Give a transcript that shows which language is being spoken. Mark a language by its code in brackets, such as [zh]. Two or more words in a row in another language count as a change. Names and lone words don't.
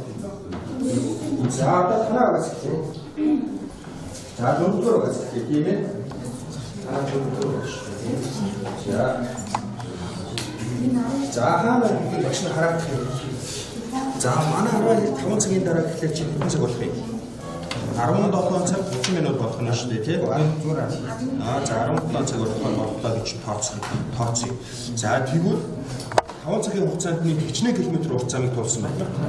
[ko] 자, 딱 하나 가실게. 자, 좀 들어가실게. 뒤에 하나 좀 들어가실게. 자, [mn] За хаана бүгд багш нар хараад гэх юм. За манай 15 цагийн дараа гэхлээр чи хэдэн цаг болох вэ? 17 цаг 30 минут болох нь шүү дээ тий. За 17 цаг боллоо гэж тооцъё. За тэгвэл 5 цагийн хугацаанд нэг хичнээн километр хугацааг туулсан байна.